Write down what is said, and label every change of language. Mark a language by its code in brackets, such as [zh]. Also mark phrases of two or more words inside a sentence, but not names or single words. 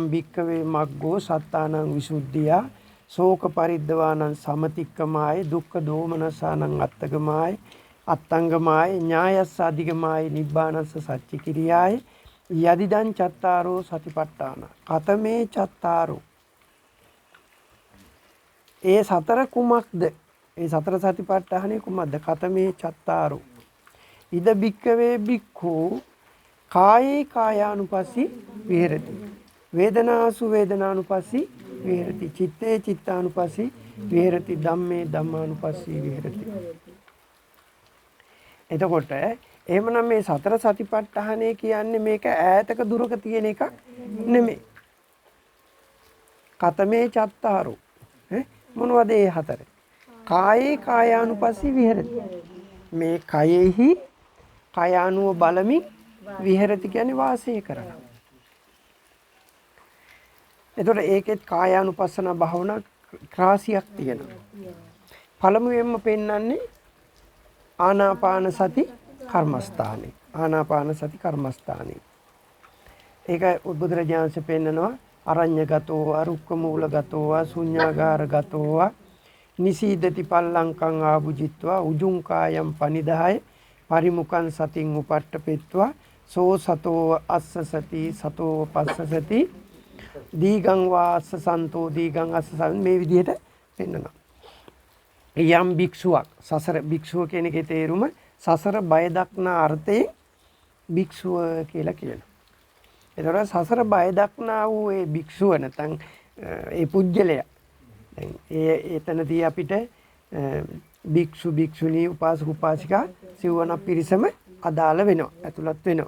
[pi] භික්කවේ මග්ගෝ සත්තානං විසුද්ධියා ශෝක පරිද්දවානං සමතික්කමාය දුක්ඛ දෝමනසානං අත්තගමාය අත්තංගමාය ඥායස්ස අධිගමාය නිබ්බානස්ස සච්චි කිරියාය යදිදං චත්තාරෝ සතිපට්ඨාන කතමේ චත්තාරෝ [si] ඒ සතර කුමක්ද? ඒ සතර සතිපට්ඨානේ කුමක්ද? [pi] කතමේ චත්තාරෝ ඉද භික්කවේ භික්ඛු කායේ කායානුපස්සී විහෙරති වේදනාසු වේදනානුපස්සී විහෙරති චිත්තේ චිත්තානුපස්සී විහෙරති ධම්මේ ධම්මානුපස්සී විහෙරති. [si] එතකොට එහෙමනම් මේ සතර සතිපට්ඨානය කියන්නේ මේක ඈතක දුරක තියෙන එකක් නෙමෙයි. [pi] කතමේ චත්තාරෝ [si] මොනවද ඒ හතර? [pi] කායේ කායානුපස්සී විහෙරති. [si] මේ කයෙහි කයානුව බලමින් විහෙරති කියන්නේ වාසය කරනවා. එතකොට ඒකෙත් කායානුපස්සන භාවනා ක්‍රාසියක් තියෙනවා. පළමුවෙන්ම පෙන්වන්නේ ආනාපාන සති කර්මස්ථානේ. ආනාපාන සති කර්මස්ථානේ. ඒක බුදුරජාණන්සේ පෙන්නනවා [pi] අරඤ්‍යගතෝ අරුක්ක මූලගතෝ ශුඤ්ඤාගාරගතෝ නිසීදති පල්ලංකං ආභුජිත්වා උජුං කායම් පනිදාය පරිමුඛං සතින් උපට්ඨපෙත්වා සෝ සතෝ අස්ස සති සතෝ පස්ස සති දීගං වාස්ස සන්තෝ දීගං අස්ස [si] මේ විදිහට පෙන්නනවා. යම් භික්ෂුවක් සසර භික්ෂුව කියන එකේ තේරුම සසර බය දක්නා අර්ථයේ භික්ෂුව කියලා කියනවා. ඒතර සසර බය දක්නා වූ ඒ භික්ෂුව නැත්නම් ඒ පුජ්‍යලයා දැන් එතනදී අපිට භික්ෂු භික්ෂුණී උපාසක උපාසිකා සිව්වන පිරිසම අදාළ වෙනවා ඇතුළත් වෙනවා.